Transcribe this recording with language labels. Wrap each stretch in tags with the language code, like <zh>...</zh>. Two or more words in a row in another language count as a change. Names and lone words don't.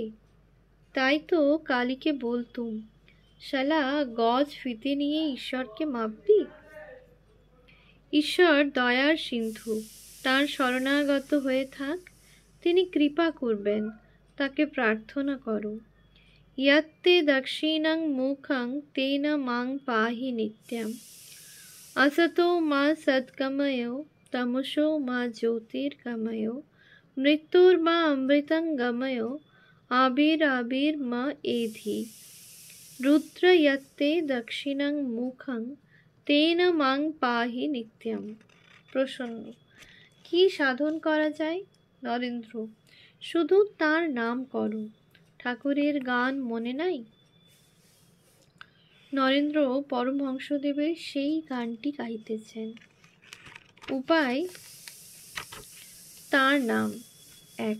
<bn>তাই তো কালীকে বলতুম, শালা গজ ফিতে নিয়ে ঈশ্বরকে মাপবি। ঈশ্বর দয়ার সিন্ধু, তাঁর শরণাগত হয়ে থাক, তিনি কৃপা করবেন। তাকে প্রার্থনা করো।</bn> <sa>ইয়াত্তে দক্ষিণং মুখং তেন মাং পাহি নিত্যম, असतो मा सद्गमय तमसो मा ज्योतिर्गमय, मृत्युर्मा अमृतं गमय, आविर् मा एधि। रुद्र यत्ते दक्षिणं मुखं तेन मां पाहि नित्यम।</sa> <bn>প্রসন্ন: কি সাধন করা যায়? নরেন্দ্র: শুধু তার নাম করো। ঠাকুরের গান মনে নাই? নরেন্দ্র পরমহংসদেবের সেই গানটি গাইতেছেন। উপায় তার নাম। এক।</bn>